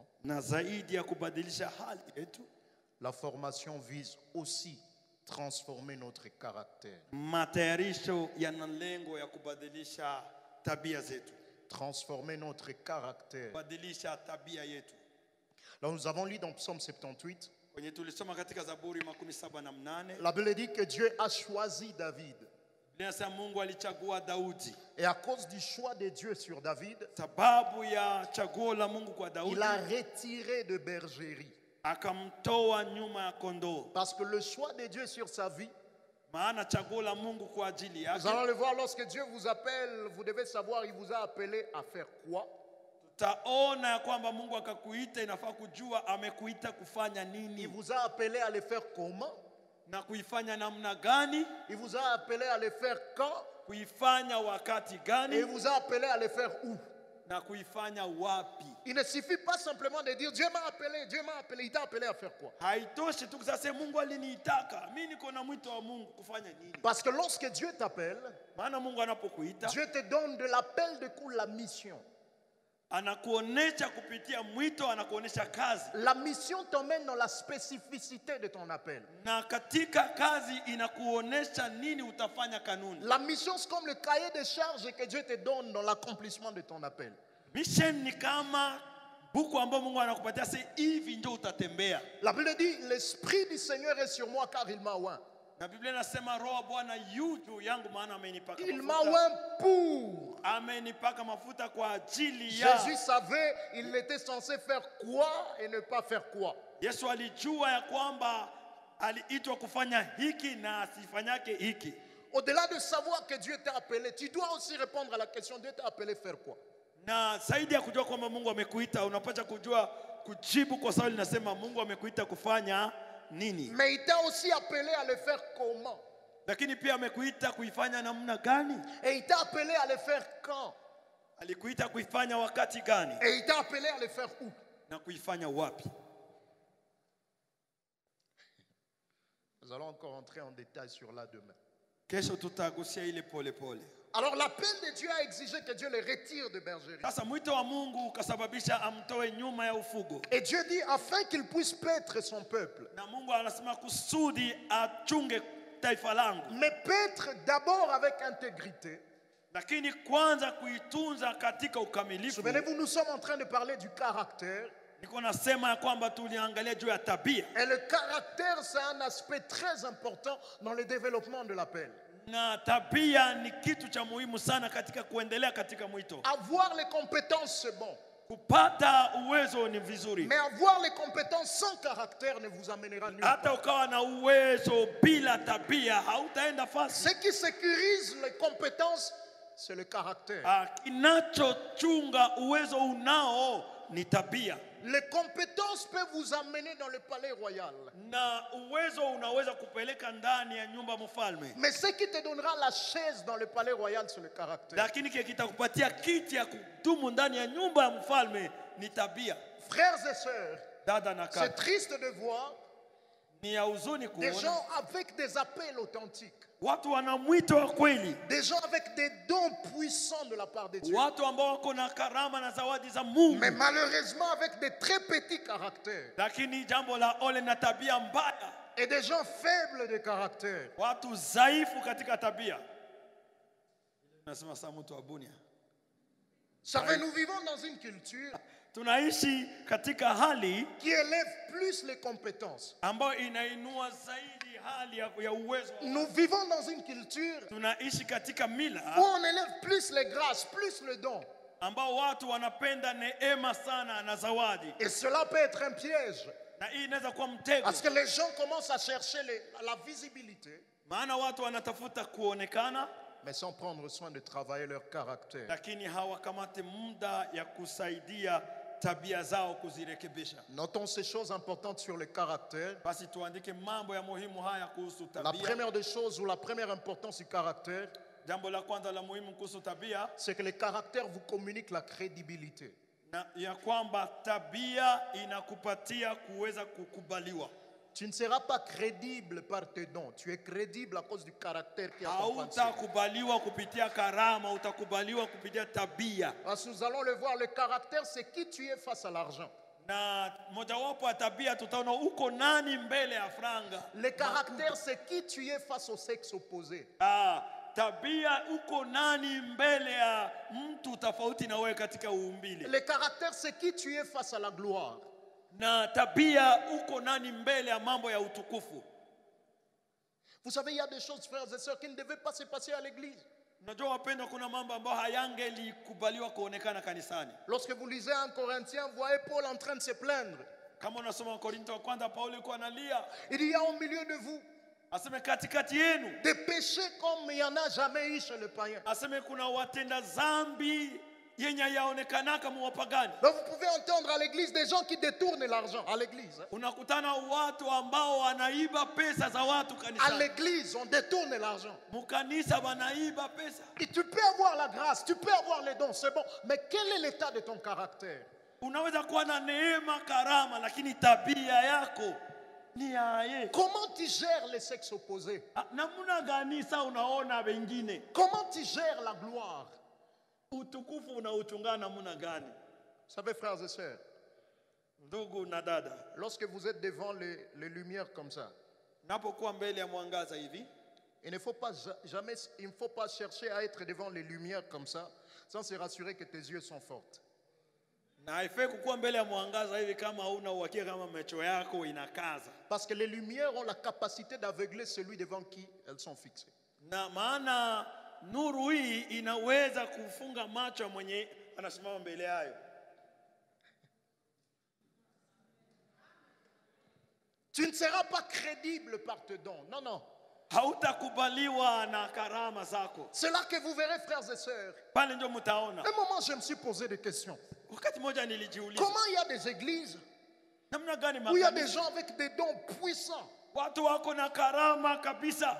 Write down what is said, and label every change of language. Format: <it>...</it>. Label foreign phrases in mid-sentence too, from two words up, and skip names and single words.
<sw>na zaidi ya kubadilisha hali yetu,</sw> <fr>la formation vise aussi transformer notre caractère.</fr> <sw>matayarisho yana lengo ya kubadilisha tabia zetu,</sw> <fr>Transformer notre caractère.</fr> <sw>kubadilisha tabia yetu.</sw> <fr>Là, nous avons lu dans Psaume 78,</fr> <sw>Kwenye tulisoma katika Zaburi 78,</sw> <fr>la Bible dit que Dieu a choisi David.</fr> <sw>inasema Mungu alichagua Daudi.</sw> <fr>Et à cause du choix de Dieu sur David,</fr> <sw>Sababu ya chaguo la Mungu kwa</sw> <fr>il</fr> <sw>Daudi,</sw> <fr>a retiré de bergerie.</fr> <sw>akamtoa nyuma ya kondoo.</sw> <fr>Parce que le choix de Dieu sur sa vie,</fr> <sw>Maana chaguo la Mungu kwa ajili</sw> <fr>nous</fr> <sw>yake,</sw> <fr>allons le voir lorsque Dieu vous appelle, vous devez savoir, il vous a appelé à faire quoi?</fr> <sw>tutaona ya kwamba Mungu akakuita, inafaa kujua amekuita kufanya</sw> <fr>Il</fr> <sw>nini</sw> <fr>vous a appelé à le faire comment?</fr> <sw>na kuifanya namna gani,</sw> <fr>Il vous a appelé à le faire quand?</fr> <sw>kuifanya wakati</sw> <fr>Et il</fr> <sw>gani</sw> <fr>vous a appelé à le faire où?</fr> <sw>na kuifanya wapi.</sw> <fr>Il ne suffit pas simplement de dire Dieu m'a appelé, il t'a appelé à faire quoi?</fr> <sw>Haitoshi tu kusema Mungu aliniitaka, mimi niko na mwito wa Mungu kufanya nini.</sw> <fr>Parce que lorsque Dieu t'appelle,</fr> <sw>Maana Mungu anapokuita,</sw> <fr>Dieu te donne de l'appel de coup la mission.</fr> <sw>anakuonesha kupitia mwito, anakuonesha kazi,</sw> <fr>La mission t'emmène dans la spécificité de ton appel.</fr> <sw>na katika kazi inakuonesha nini utafanya kanuni.</sw> <fr>La mission, c'est comme le cahier de charges que Dieu te donne dans l'accomplissement de ton appel.</fr> <sw>Mission ni kama buku ambayo Mungu anakupatia, sasa hivi ndio utatembea.</sw> <fr>La Bible dit, l'Esprit du Seigneur est sur moi car il m'a oint.</fr> <sw>Na Biblia inasema roho wa Bwana yu juu yangu, maana amenipaka</sw> <fr>Il m'a</fr> <sw>mafuta.</sw> <fr>oint pour.</fr> <sw>Amenipaka mafuta kwa ajili ya.</sw> <fr>Jésus savait, il était censé faire quoi et ne pas faire quoi.</fr> <sw>Yesu alijua ya kwamba aliitwa kufanya hiki na asifanyake hiki.</sw> <fr>Au-delà de savoir que Dieu t'a appelé, tu dois aussi répondre à la question, Dieu t'a appelé faire quoi?</fr> <sw>Na zaidi ya kujua kwamba Mungu amekuita, unapata kujua kujibu kwa swali linasema Mungu amekuita kufanya nini.</sw> <fr>Mais il t'a aussi appelé à le faire comment?</fr> <sw>Lakini pia amekuita kuifanya namna gani?</sw> <fr>Et il t'a appelé à le faire quand?</fr> <sw>Alikuita kuifanya wakati gani?</sw> <fr>Et il t'a appelé à le faire où?</fr> <sw>Na kuifanya wapi?</sw> <fr>Nous allons encore entrer en détail sur là demain.</fr> <sw>Kesho tutagusia ile pole pole.</sw> <fr>Alors l'appel de Dieu a exigé que Dieu le retire de bergerie.</fr> <sw>Sasa mwito wa Mungu ukasababisha amtoe nyuma ya ufugo.</sw> <fr>Et Dieu dit afin qu'il puisse paître son peuple.</fr> <sw>Na Mungu anasema kusudi achunge taifa langu.</sw> <fr>Mais paître d'abord avec intégrité.</fr> <sw>Lakini kwanza kuitunza katika ukamilifu.</sw> <fr>Souvenez-vous, nous sommes en train de parler du caractère.</fr> <sw>Niko nasema ya kwamba tuliangalia juu ya tabia.</sw> <fr>Et le caractère, c'est un aspect très important dans le développement de l'appel.</fr> <sw>Na tabia ni kitu cha muhimu sana katika kuendelea katika mwito.</sw> <fr>Avoir les compétences, c'est bon.</fr> <sw>Kupata uwezo ni vizuri.</sw> <fr>Mais avoir les compétences sans caractère ne vous amènera nulle</fr> <sw>Hata</sw> <fr>part.</fr> <sw>ukawa na uwezo bila tabia hautaenda fasi.</sw> <fr>Ce qui sécurise les compétences, c'est le caractère.</fr> <sw>Kinachochunga uwezo unao ni tabia.</sw> <fr>Les compétences peuvent vous amener dans le palais royal.</fr> <sw>Na uwezo unaweza kupeleka ndani ya nyumba mfalme.</sw> <fr>Mais ce qui te donnera la chaise dans le palais royal, c'est le caractère.</fr> <sw>Lakini kitakupatia kiti ya kudumu ndani ya nyumba ya mfalme ni tabia.</sw> <fr>Frères et sœurs,</fr> <sw>Dada na</sw> <fr>c'est</fr> <sw>kaka,</sw> <fr>triste de voir</fr> <sw>ni ya huzuni</sw> <fr>des</fr> <sw>kuona</sw> <fr>gens avec des appels authentiques,</fr> <sw>watu wana mwito wa kweli,</sw> <fr>des gens avec des dons puissants de la part de Dieu,</fr> <sw>watu ambao wako na karama na zawadi za Mungu,</sw> <fr>mais malheureusement avec des très petits caractères,</fr> <sw>lakini jambo la ole na tabia mbaya,</sw> <fr>et des gens faibles de caractère.</fr> <sw>watu dhaifu katika tabia. Nasema saa mtu wa Bunia,</sw> <fr>Savez, nous vivons dans une culture</fr> <sw>tunaishi katika hali</sw> <fr>qui élève plus les compétences.</fr> <sw>ambayo inainua zaidi hali ya uwezo.</sw> <fr>Nous vivons dans une culture</fr> <sw>Tunaishi katika mila</sw> <fr>où on élève plus les grâces, plus le don.</fr> <sw>ambao watu wanapenda neema sana na zawadi,</sw> <fr>Et cela peut être un piège.</fr> <sw>na hii inaweza kuwa mtego,</sw> <fr>Parce que les gens commencent à chercher la visibilité,</fr> <sw>maana watu wanatafuta kuonekana,</sw> <fr>mais sans prendre soin de travailler leur caractère.</fr> <sw>lakini hawakamate muda ya kusaidia tabia zao kuzirekebisha.</sw> <fr>Notons ces choses importantes sur le caractère.</fr> <sw>Basi tuandike mambo ya muhimu haya kuhusu</sw> <fr>La</fr> <sw>tabia.</sw> <fr>première des choses, ou la première importance du caractère,</fr> <sw>Jambo la kwanza la muhimu kuhusu tabia,</sw> <fr>c'est que le caractère vous communique la crédibilité.</fr> <sw>na ya kwamba tabia inakupatia kuweza kukubaliwa.</sw> <fr>Tu ne seras pas crédible par tes dons. Tu es crédible à cause du caractère qui accompagne ça.</fr> <sw>Hautakubaliwa kupitia karama, utakubaliwa kupitia tabia.</sw> <fr>Parce que nous allons le voir, le caractère, c'est qui tu es face à l'argent.</fr> <sw>Na mojawapo ya tabia tutaona uko nani mbele ya franga.</sw> <fr>Le caractère, c'est qui tu es face au sexe opposé.</fr> <sw>Tabia uko nani mbele ya mtu tofauti na wewe katika uumbile.</sw> <fr>Le caractère, c'est qui tu es face à la gloire.</fr> <sw>Na tabia uko nani mbele ya mambo ya utukufu.</sw> <fr>Vous savez, il y a des choses, frères et sœurs, qui ne devaient pas se passer à l'église.</fr> <sw>Unajua wapendwa, kuna mambo ambayo hayangelikubaliwa kuonekana kanisani.</sw> <fr>Lorsque vous lisez en Corinthiens, vous voyez Paul en train de se plaindre.</fr> <sw>Kama unasoma Korinto wa kwanza, Paulo alikuwa analia.</sw> <fr>Il y a au milieu de vous</fr> <sw>Aseme katikati yenu.</sw> <fr>des péchés comme il n'y en a jamais eu chez le païen.</fr> <sw>Aseme kuna watenda zambi yenye yaonekanaka muwapagani.</sw> <fr>Donc vous pouvez entendre à l'église des gens qui détournent l'argent. À l'église.</fr> <sw>Unakutana watu ambao wanaiba pesa za watu</sw> <fr>À</fr> <sw>kanisani.</sw> <fr>l'église, on détourne l'argent.</fr> <sw>Mukanisa wanaiba pesa.</sw> <fr>Et tu peux avoir la grâce, tu peux avoir les dons, c'est bon. Mais quel est l'état de ton caractère?</fr> <sw>Unaweza kuwa na neema, karama, lakini tabia yako ni aye.</sw> <fr>Comment tu gères les sexes opposés?</fr> <sw>Namuna gani sa unaona wengine?</sw> <fr>Comment tu gères la gloire?</fr> <sw>Utukufu unauchungana namuna gani?</sw> <fr>Vous savez, frères et sœurs,</fr> <sw>Ndugu na dada,</sw> <fr>lorsque vous êtes devant les lumières comme ça,</fr> <sw>napokuwa mbele ya mwangaza hivi,</sw> <fr>il ne faut pas jamais, il ne faut pas chercher à être devant les lumières comme ça sans se rassurer que tes yeux sont forts.</fr> <sw>na haifai kukuwa mbele ya mwangaza hivi kama hauna uhakika kama macho yako inakaza.</sw> <fr>Parce que les lumières ont la capacité d'aveugler celui devant qui elles sont fixées.</fr> <sw>Na maana nuru hii inaweza kufunga macho ya mwenye anasimama mbele yayo.</sw> <fr>Tu ne seras pas crédible par tes dons. Non, non.</fr> <sw>Hautakubaliwa na karama zako.</sw> <fr>C'est là que vous verrez, frères et sœurs.</fr> <sw>Pale ndio mtaona.</sw> <fr>Un moment, je me suis posé des questions.</fr> <sw>Wakati moja nilijiuliza,</sw> <fr>Comment il y a des églises</fr> <sw>namna gani</sw> <fr>où il y a des</fr> <sw>makanisa,</sw> <fr>gens avec des dons puissants,</fr> <sw>watu wako na karama kabisa,</sw>